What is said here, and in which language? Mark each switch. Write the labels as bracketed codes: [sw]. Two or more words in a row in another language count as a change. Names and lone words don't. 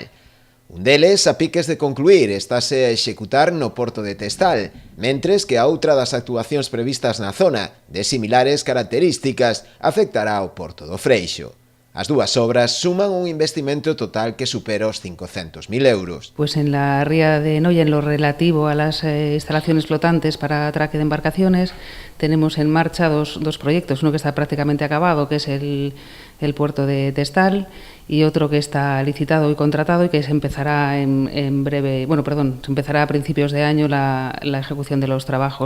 [gl] Un deles, a piques de concluir, estáse a executar no porto de Testal, mentres que a outra das actuacións previstas na zona, de similares características, afectará ao porto do Freixo. As dúas obras suman un investimento total que supera os 500.000 euros. [es] Pues en la ría de Noia, en lo relativo a las instalaciones flotantes para atraque de embarcaciones, tenemos en marcha dos proyectos, uno que está prácticamente acabado, que es el puerto de Testal, y otro que está licitado y contratado y que se empezará se empezará a principios de año la ejecución de los trabajos.